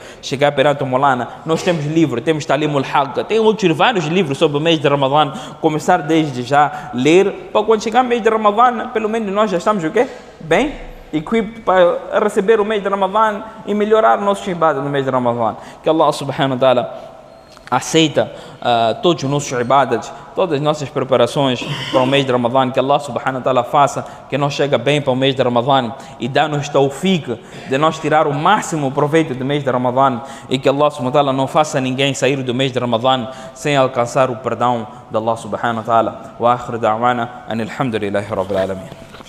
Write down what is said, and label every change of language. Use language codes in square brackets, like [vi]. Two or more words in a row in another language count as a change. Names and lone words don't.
[pt] Chegar perante o Molana, nós temos livro, temos Talimul Haqq, tem vários livros sobre o mês de Ramadã. Começar desde já ler, para quando chegar o mês de Ramadã, pelo menos nós já estamos o quê? Bem equipados para receber o mês de Ramadã e melhorar o nosso ibadah no mês de Ramadã. Que Allah [ar] سبحانه وتعالى [pt] aceita todos os nossos ibadas, todas as nossas preparações para o mês de Ramadã, que Allah [ar] سبحانه وتعالى [pt] faça que nós chegue bem para o mês de Ramadã e dá-nos tawfiq de nós tirar o máximo proveito do mês de Ramadã e que Allah [ar] سبحانه وتعالى [pt] não faça ninguém sair do mês de Ramadã sem alcançar o perdão de Allah [ar] سبحانه وتعالى. وآخر دعوانا أن الحمد لله رب العالمين.